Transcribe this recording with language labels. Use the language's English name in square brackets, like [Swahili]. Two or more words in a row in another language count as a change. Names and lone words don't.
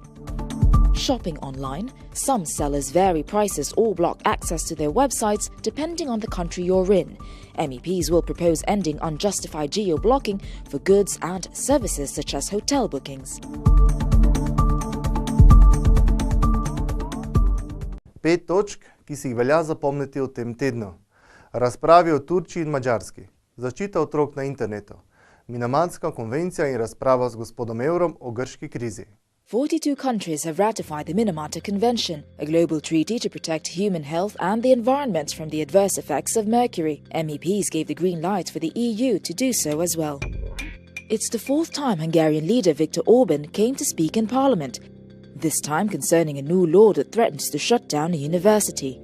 [English] Shopping online, some sellers vary prices or block access to their websites depending on the country you're in. MEPs will propose ending unjustified geo-blocking for goods and services such as hotel bookings. [Slovenian] 5 točk, ki si jih velja zapomniti v tem tednu. Razpravi o Turčiji in Madžarski, zaščita otrok na internetu, Minamatska konvencija in razprava z gospodom Evrom o grški krizi. [English] 42 countries have ratified the Minamata Convention, a global treaty to protect human health and the environment from the adverse effects of mercury. MEPs gave the green light for the EU to do so as well. It's the fourth time Hungarian leader Viktor Orban came to speak in Parliament, this time concerning a new law that threatens to shut down a university.